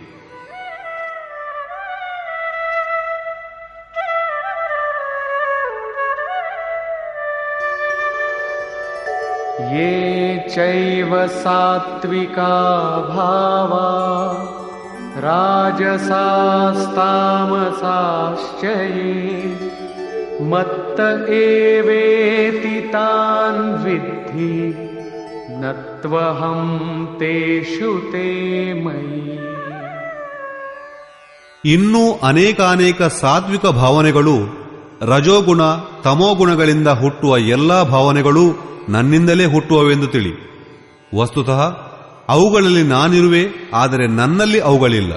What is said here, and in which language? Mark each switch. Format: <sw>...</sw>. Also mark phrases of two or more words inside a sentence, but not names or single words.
<sa>ಯೇ ಚೈವ ಸಾತ್ವಿಕಾ ಭಾವಾ ರಾಜಸಾಸ್ತಾಮಸಾಶ್ಚ ಯೇ ಮತ್ತ ಏವೇತಿ ತಾನ್ ವಿದ್ಧಿ ನತ್ವಹಂ ತೇಷು ತೇ ಮಯಿ.</sa> <kn>ಇನ್ನೂ ಅನೇಕಾನೇಕ ಸಾತ್ವಿಕ ಭಾವನೆಗಳು, ರಜೋಗುಣ ತಮೋಗುಣಗಳಿಂದ ಹುಟ್ಟುವ ಎಲ್ಲಾ ಭಾವನೆಗಳು ನನ್ನಿಂದಲೇ ಹುಟ್ಟುವವೆಂದು ತಿಳಿ. ವಸ್ತುತಃ ಅವುಗಳಲ್ಲಿ ನಾನಿರುವೆ, ಆದರೆ ನನ್ನಲ್ಲಿ ಅವುಗಳಿಲ್ಲ.</kn>